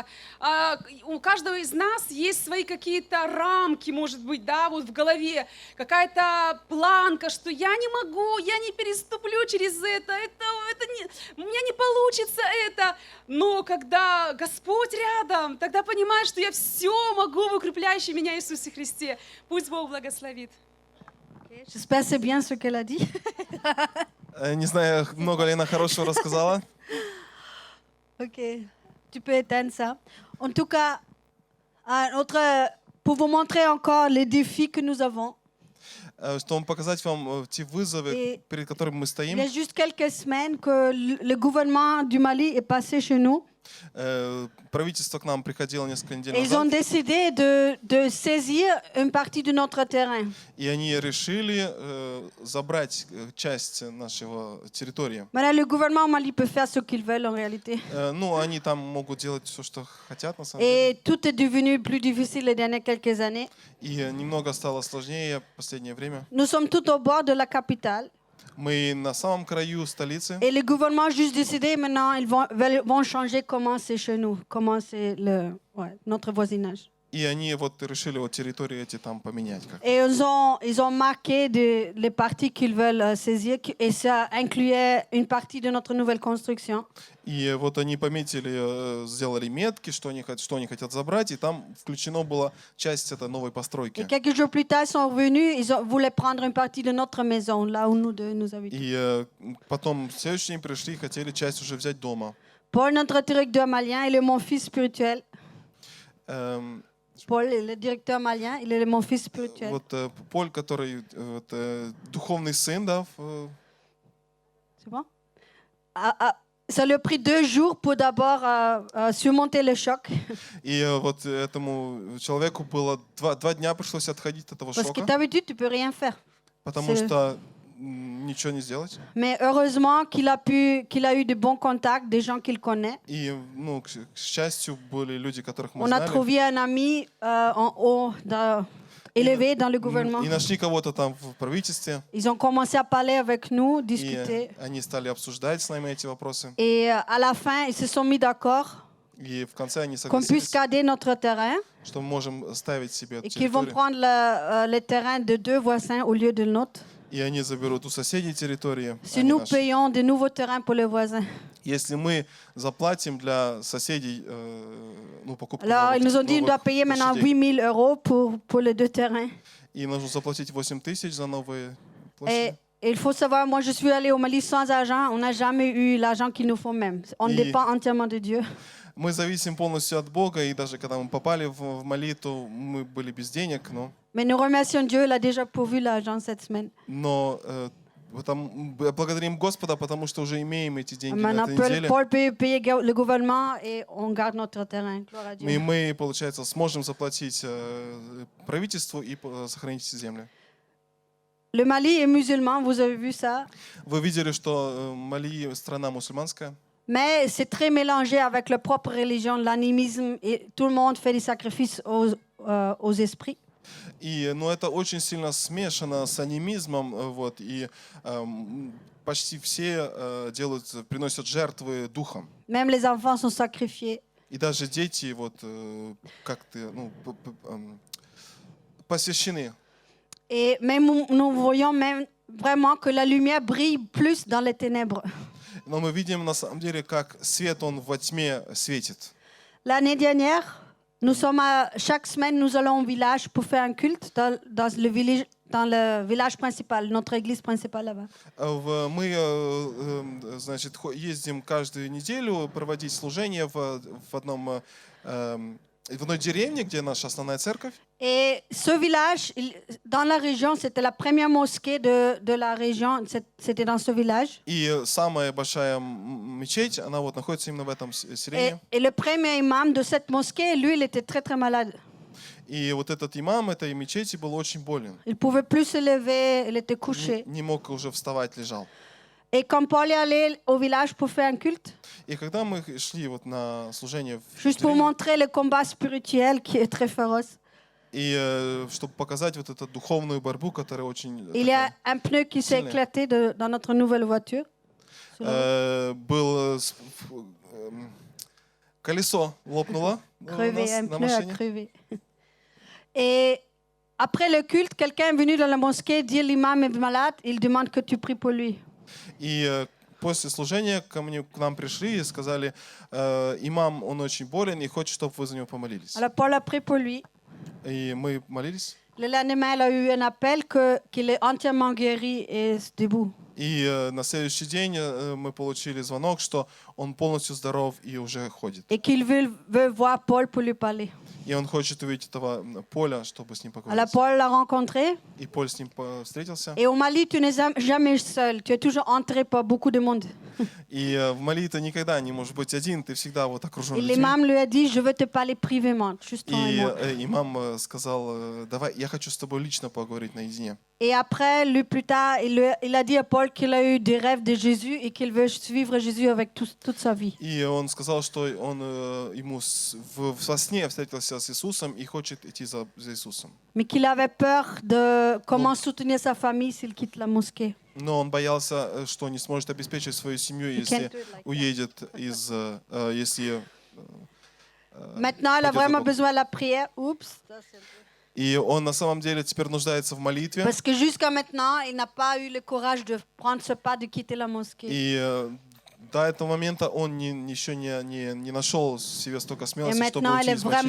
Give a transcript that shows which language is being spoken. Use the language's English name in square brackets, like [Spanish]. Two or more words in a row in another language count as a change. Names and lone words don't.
[Russian] У каждого из нас есть свои какие-то рамки, может быть, в голове, какая-то планка, что я не могу, я не переступлю через это у меня не получится это. Но когда Господь рядом, тогда понимаешь, что я все могу в укрепляющем меня Иисусе Христе. Пусть Бог благословит. [French] J'espère que c'est bien ce qu'elle a dit. [Russian] Не знаю, много ли она хорошего рассказала. [French] Ok, tu peux éteindre ça. En tout cas, pour vous montrer encore les défis que nous avons. [Russian] Чтобы показать вам те вызовы, перед которыми мы стоим. [French] Il y a juste quelques semaines que le gouvernement du Mali est passé chez nous. [Russian] Правительство к нам приходило несколько недель [French] Et ils ont [Russian] назад. [French] décidé de saisir une partie de notre terrain. [Russian] И они решили забрать часть нашего территории. [French] Voilà, le gouvernement au Mali peut faire ce qu'il veut en réalité. [Russian] Они там могут делать все, что хотят на самом деле. [French] Et tout est devenu plus difficile les dernières quelques années. [Russian] И немного стало сложнее в последнее время. [French] Nous sommes tout au bord de la capitale. [Russian] Мы на самом краю столицы. [French] Et le gouvernement a juste décidé maintenant, ils vont changer comment c'est chez nous, comment c'est notre voisinage. [Russian] И они решили территории эти там поменять. [French] Et ils ont marqué les parties qu'ils veulent saisir, et ça incluait une partie de notre nouvelle construction. [Russian] И они пометили, сделали метки, что они хотят забрать, и там включено была часть этой новой постройки. [French] Et quelques jours plus tard, ils sont revenus, voulaient prendre une partie de notre maison, là où nous habitons. [Russian] И потом в следующий день пришли и хотели часть уже взять дома. [French] Paul, notre directeur malien, il est mon fils spirituel. Paul, le directeur malien, il est mon fils spirituel. [Russian] Поль, который духовный сын, да. [French] C'est bon? Ça lui a pris 2 jours pour d'abord surmonter le choc. [Russian] И этому человеку было 2 дня пришлось отходить от этого [French] Parce que [Russian] шока, [French] d'habitude, tu peux rien faire. [Russian] потому что ничего не сделать. [French] Mais heureusement qu'il a eu de bons contacts, des gens qu'il connaît. [Russian] И, к счастью, были люди, которых мы [French] On a [Russian] знали. [French] trouvé un ami en haut, élevé dans le gouvernement. [Russian] И нашли кого-то там в правительстве. [French] Ils ont commencé à parler avec nous, [Russian] И [French] discuter. [Russian] они стали обсуждать с нами эти вопросы. [French] Et à la fin, ils se sont mis d'accord [Russian] И в конце они [French] qu'on puisse [Russian] согласились, [French] garder notre terrain [Russian] что мы можем ставить себе эту [French] et qu'ils vont [Russian] территорию. [French] prendre le terrain de 2 voisins au lieu de nôtre. [Russian] И они заберут у соседей территории. [French] Si [Russian] а не [French] nous [Russian] наши. [French] payons de nouveaux terrains pour les voisins. [Russian] Если мы заплатим для соседей покупку [French] Alors, ils nous ont dit qu'on doit [Russian] новых [French] payer maintenant [Russian] площадей, [French] 8 000 € pour les 2 terrains. [Russian] и нужно заплатить 8 тысяч за новые [French] Et [Russian] площади. [French] il faut savoir, moi je suis allée au Mali sans argent, on n'a jamais eu l'argent qu'il nous faut même. On Et- dépend entièrement de Dieu. [Russian] Мы зависим полностью от Бога, и даже когда мы попали в Мали, то мы были без денег, [French] Mais nous remercions Dieu, il a déjà pourvu l'argent cette semaine. [Russian] но благодарим Господа, потому что уже имеем эти деньги на [French] Maintenant, [Russian] этой неделе. [French] Paul peut payer le gouvernement et on garde notre terrain. Gloire à [Russian] И [French] Dieu. [Russian] мы, получается, сможем заплатить правительству и сохранить эти земли. [French] Le Mali est musulman, vous avez vu ça. [Russian] Вы видели, что Мали страна мусульманская, [French] Mais c'est très mélangé avec leur propre religion, l'animisme, et tout le monde fait des sacrifices aux esprits. [Russian] И, но это очень сильно смешано с анимизмом, вот, и почти все приносят жертвы духом. [French] Même les enfants sont sacrifiés. [Russian] И даже дети вот как-то посвящены. [French] Et même nous voyons même vraiment que la lumière brille plus dans les ténèbres. [Russian] Но мы видим на самом деле, как свет, он во тьме светит. [French] L'année dernière, chaque semaine, nous allons au village pour faire un culte dans le village principal, notre église principale là-bas. [Russian] Мы, значит, ездим каждую неделю проводить служение в одной деревне, где наша основная церковь. [French] Et ce village, dans la région, c'était la première mosquée de la région, c'était dans ce village. [Russian] И самая большая мечеть, она вот находится именно в этом селении. [French] Et le premier imam de cette mosquée, lui, il était très très malade. [Russian] И вот этот имам этой мечети был очень болен. [French] Il pouvait plus se lever, il était couché. [Russian] Не мог уже вставать, лежал. [French] Et quand Paul est allé au village pour faire un culte, [Russian] И когда мы шли вот на служение в [French] juste pour [Russian] деревню, [French] montrer le combat spirituel qui est très féroce, [Russian] и чтобы показать вот эту духовную борьбу, которая очень [French] il y a un pneu qui s'est [Russian] Сильный. [French] éclaté dans notre nouvelle voiture. [Russian] был колесо лопнуло у [French] Crevé, [Russian] нас [French] un [Russian] на [French] pneu a [Russian] машине. [French] crevé. Et après le culte, quelqu'un est venu dans la mosquée dire l'imam est malade, il demande que tu pries pour lui. [Russian] И после служения к нам пришли и сказали, имам, он очень болен и хочет, чтобы вы за него помолились. [French] Alors Paul a prié pour lui. [Russian] И мы молились. [French] Le lendemain, il a eu un appel qu'il est entièrement guéri et debout. [Russian] И на следующий день мы получили звонок, что он полностью здоров и уже ходит. [French] Et qu'il veut voir Paul pour lui parler. [Russian] И он хочет увидеть этого Поля, чтобы с ним [French] Alors [Russian] поговорить. [French] Paul l'a rencontré. [Russian] И Поль с ним встретился. [French] Et au Mali, tu n'es jamais seul. Tu es toujours entouré par beaucoup de monde. [Russian] И в Мали ты никогда не можешь быть один, ты всегда вот окружен [French] Et [Russian] людьми. [French] l'imam lui a dit, je veux te parler privément, juste toi et [Russian] И [French] moi. [Russian] имам сказал, давай, я хочу с тобой лично поговорить наедине. [French] Et après, lui, plus tard, il a dit à Paul qu'il a eu des rêves de Jésus et qu'il veut suivre Jésus avec toute sa vie. [Russian] И он сказал, что он ему во сне встретился с Иисусом и хочет идти за Иисусом. [French] Mais qu'il avait peur de comment soutenir sa famille s'il quitte la mosquée. [Russian] Но он боялся, что не сможет обеспечить свою семью, если уедет из... если [French] Maintenant, elle a [Russian] пойдет за [French] vraiment [Russian] Богом. [French] besoin de la prière. Oups. [Russian] И он на самом деле теперь нуждается в молитве. [French] Parce que jusqu'à maintenant, il n'a pas eu le courage de prendre ce pas de quitter la mosquée. [Russian] И до этого момента он еще не нашел в себе столько [French] Et [Russian] смелости, чтобы [French] maintenant, elle [Russian] уйти [French] est [Russian] из [French] vraiment